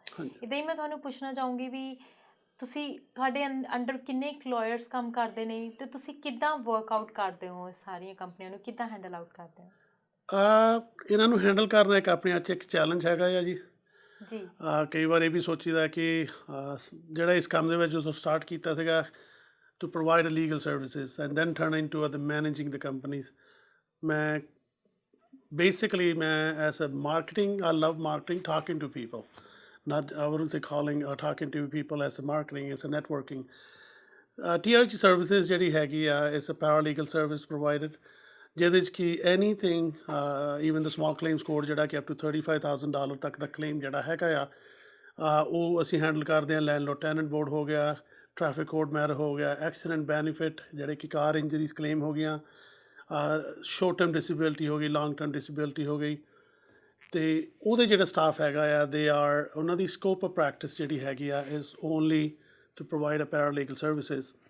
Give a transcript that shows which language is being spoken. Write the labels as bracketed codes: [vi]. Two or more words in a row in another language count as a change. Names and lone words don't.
[pa] ਇੱਦਾਂ ਹੀ ਮੈਂ ਤੁਹਾਨੂੰ ਪੁੱਛਣਾ ਚਾਹੂੰਗੀ ਵੀ ਤੁਸੀਂ ਤੁਹਾਡੇ ਅੰਡਰ ਕਿੰਨੇ ਲਾਇਰਸ ਕੰਮ ਕਰਦੇ ਨੇ ਅਤੇ ਤੁਸੀਂ ਕਿੱਦਾਂ ਵਰਕਆਊਟ ਕਰਦੇ ਹੋ ਇਸ ਸਾਰੀਆਂ ਕੰਪਨੀਆਂ ਨੂੰ, ਕਿੱਦਾਂ [en] handle out [pa] ਕਰਦੇ ਹੋ? ਇਹਨਾਂ ਨੂੰ ਹੈਂਡਲ ਕਰਨਾ ਇੱਕ ਆਪਣੇ ਆਪ 'ਚ ਇੱਕ ਚੈਲੰਜ ਹੈਗਾ ਆ ਜੀ। ਕਈ ਵਾਰ ਇਹ ਵੀ ਸੋਚੀਦਾ ਕਿ ਜਿਹੜਾ ਇਸ ਕੰਮ ਦੇ ਵਿੱਚ ਜਦੋਂ ਸਟਾਰਟ ਕੀਤਾ ਸੀਗਾ [en] to provide legal services and then turn in to managing the companies. ਮੈਂ basically as a marketing, I love marketing, talking to people, not I wouldn't say calling or talking to people as a marketing, as a networking. TRG services [pa] ਜਿਹੜੀ ਹੈਗੀ ਆ [en] is a paralegal service provided, [pa] ਜਿਹਦੇ 'ਚ ਕਿ [en] anything, even the small claims court [pa] ਜਿਹੜਾ ਕਿ [en] up to $35,000 [pa] ਤੱਕ ਦਾ ਕਲੇਮ ਜਿਹੜਾ ਹੈਗਾ ਆ ਉਹ ਅਸੀਂ ਹੈਂਡਲ ਕਰਦੇ ਹਾਂ। [en] landlord tenant board [pa] ਹੋ ਗਿਆ, [en] traffic code matter [pa] ਹੋ ਗਿਆ, [en] accident benefit [pa] ਜਿਹੜੇ ਕਿ [en] car injuries claim [pa] ਹੋ ਗਈਆਂ, [en] short term disability [pa] ਹੋ ਗਈ, [en] long term disability [pa] ਹੋ ਗਈ। ਅਤੇ ਉਹਦੇ ਜਿਹੜਾ ਸਟਾਫ ਹੈਗਾ ਆ ਉਹਨਾਂ ਦੀ [en] scope of practice [pa] ਜਿਹੜੀ ਹੈਗੀ ਆ [en] is only to provide a paralegal services.